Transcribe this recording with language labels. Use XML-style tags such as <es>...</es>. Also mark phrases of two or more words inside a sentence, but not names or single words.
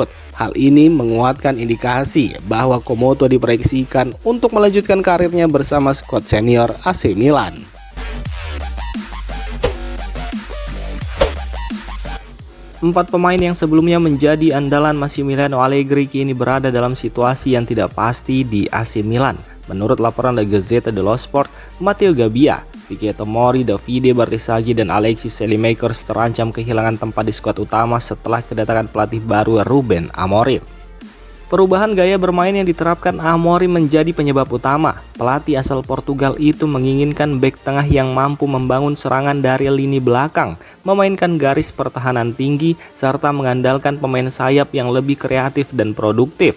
<id>Hal ini menguatkan indikasi bahwa Komoto diproyeksikan untuk melanjutkan karirnya bersama skuad senior AC Milan. Empat pemain yang sebelumnya menjadi andalan Massimiliano Allegri kini berada dalam situasi yang tidak pasti di AC Milan. Menurut laporan La Gazzetta dello Sport, Matteo Gabbia, Vicky Tomori, Davide Bertisaghi, dan Alexis Saelemaekers terancam kehilangan tempat di skuad utama setelah kedatangan pelatih baru Ruben Amorim. Perubahan gaya bermain yang diterapkan Amorim menjadi penyebab utama. Pelatih asal Portugal itu menginginkan bek tengah yang mampu membangun serangan dari lini belakang, memainkan garis pertahanan tinggi, serta mengandalkan pemain sayap yang lebih kreatif dan produktif.</id>